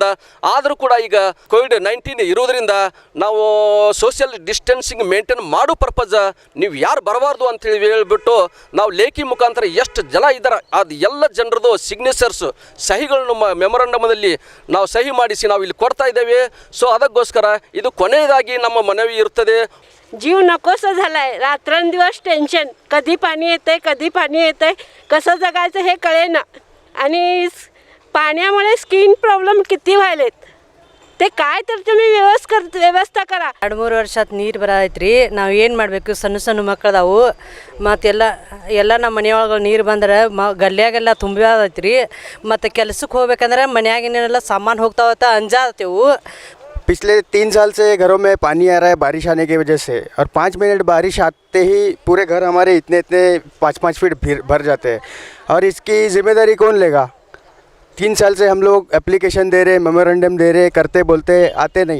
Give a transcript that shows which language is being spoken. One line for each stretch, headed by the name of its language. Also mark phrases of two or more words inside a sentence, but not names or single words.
Kannada: ಆದರೂ ಕೂಡ ಈಗ COVID-19 ಇರೋದರಿಂದ ನಾವು
English: social distancing maintain
Kannada: ಮಾಡೋ ಪರ್ಪಸ್ ನೀವು ಯಾರು ಬರಬಾರ್ದು ಅಂತೇಳಿ ಹೇಳ್ಬಿಟ್ಟು ನಾವು ಲೇಖಿ ಮುಖಾಂತರ ಎಷ್ಟು ಜನ ಇದ್ದಾರೆ ಅದು ಎಲ್ಲ ಜನರದು ಸಿಗ್ನೇಚರ್ಸ್ ಸಹಿಗಳನ್ನು ಮೆಮೊರಂಡಮದಲ್ಲಿ ನಾವು ಸಹಿ ಮಾಡಿಸಿ ನಾವು ಇಲ್ಲಿ ಕೊಡ್ತಾ ಇದ್ದೇವೆ. ಸೊ ಅದಕ್ಕೋಸ್ಕರ ಇದು ಕೊನೆಯದಾಗಿ ನಮ್ಮ ಮನವಿ ಇರುತ್ತದೆ.
Marathi: जीव नकोसं झाला आहे. रात्रंदिवस टेन्शन, कधी पाणी येतंय, कसं जगायचं हे कळेना. आणि पाण्यामुळे
English: skin problem
Marathi: किती व्हायलेत. ते काय तर तुम्ही व्यवस्था करा.
Kannada: 2-3 ವರ್ಷದ ನೀರು ಬರತೈತ್ರಿ. ನಾವು ಏನು ಮಾಡಬೇಕು, ಸಣ್ಣ ಸಣ್ಣ ಮಕ್ಕಳದಾವು, ಮತ್ತೆಲ್ಲ ನಮ್ಮ ಮನೆಯೊಳಗೆ ನೀರು ಬಂದ್ರೆ ಗಲ್ಯಾಗೆಲ್ಲ ತುಂಬಿದೈತ್ರಿ. ಮತ್ತು ಕೆಲಸಕ್ಕೆ ಹೋಗ್ಬೇಕಂದ್ರೆ ಮನ್ಯಾಗಿನೆಲ್ಲ ಸಾಮಾನು ಹೋಗ್ತಾವತ್ತ ಅಂಜಾತೇವು.
Hindi: पिछले 3 साल से घरों में पानी आ रहा है बारिश आने की वजह से, और 5 मिनट बारिश आते ही पूरे घर हमारे इतने 5-5 फीट भर जाते हैं। और इसकी जिम्मेदारी कौन लेगा? 3 साल से हम लोग एप्लीकेशन दे रहे, मेमोरेंडम दे रहे, करते बोलते आते नहीं।